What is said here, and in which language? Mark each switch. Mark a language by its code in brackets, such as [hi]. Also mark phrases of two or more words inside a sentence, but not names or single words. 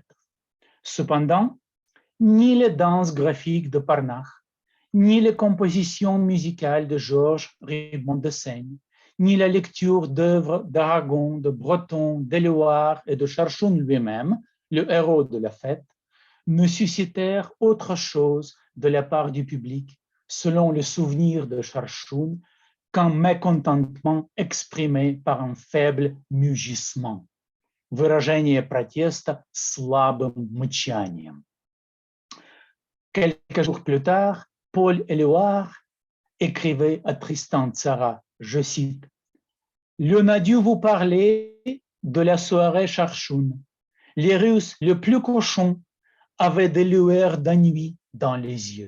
[fr] Cependant, ni les danses graphiques de Parnakh, ni les compositions musicales de Georges Rimbaud de Seigne, ni la lecture d'œuvres d'Aragon, de Breton, d'Éluard et de Charchoun lui-même, le héros de la fête, ne suscitèrent autre chose de la part du public, selon le souvenir de Charchoun, qu'un mécontentement exprimé par un faible mugissement. [ru] Выражение протеста слабым мычанием. [fr] Quelques jours plus tard, Paul Éluard écrivait à Tristan Tzara, je cite, « L'on a dû vous parler de la soirée Charchoun. Les Russes, le plus cochons, avaient des lueurs d'ennui dans les yeux.